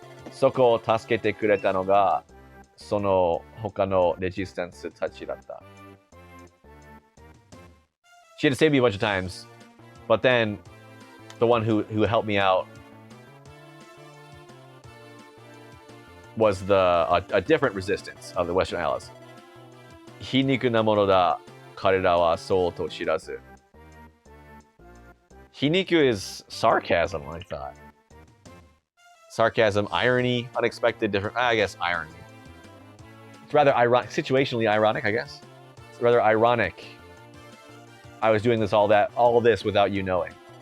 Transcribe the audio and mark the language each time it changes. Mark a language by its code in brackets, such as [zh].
[ja] そこを助けてくれたのがその他のレジスタンスたちだった。 [en] She had to save me a bunch of times, but then the one who helped me out was a different resistance of the Western Isles. [ja] 皮肉なものだ、彼らはそうと知らず。 [en] 皮肉 is sarcasm, I thought. Sarcasm, irony, unexpected, different. I guess irony. It's rather ironic, situationally ironic, I guess. It's rather ironic. I was doing all this without you knowing.